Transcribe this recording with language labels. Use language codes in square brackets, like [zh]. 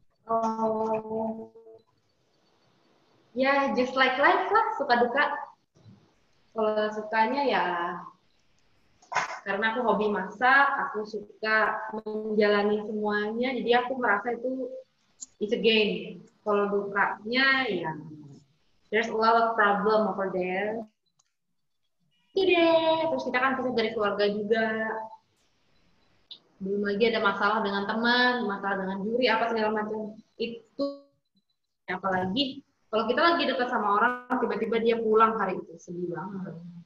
[id] Oh, ya [en] just like life [id] lah, suka duka. Kalau sukanya ya karena aku hobi masak, aku suka menjalani semuanya, jadi aku merasa itu [en] it's a game. [id] Kalau dukanya ya [en] there's a lot of problem over there. [id] Itu deh, terus kita kan pisah dari keluarga juga. Belum lagi ada masalah dengan teman, masalah dengan juri, apa segala macam. Itu apalagi kalau kita lagi dekat sama orang, tiba-tiba dia pulang hari itu, sedih banget.